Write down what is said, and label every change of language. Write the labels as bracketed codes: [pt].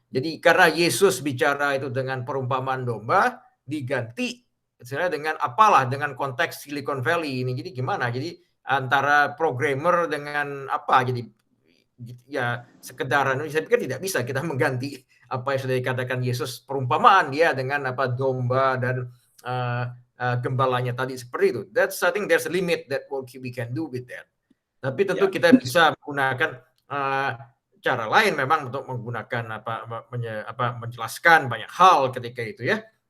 [id] Jadi karena Yesus bicara itu dengan perumpamaan domba, diganti misalnya dengan apalah, dengan konteks Silicon Valley ini. Jadi gimana? Jadi antara programmer dengan apa? Jadi ya sekedar, saya pikir tidak bisa kita mengganti apa yang sudah dikatakan Yesus perumpamaan dia dengan apa domba dan gembalanya tadi seperti itu. [en] That's, I think there's a limit that what we can do with that. [id] Tapi tentu kita bisa menggunakan cara lain memang untuk menggunakan menjelaskan banyak hal ketika itu ya.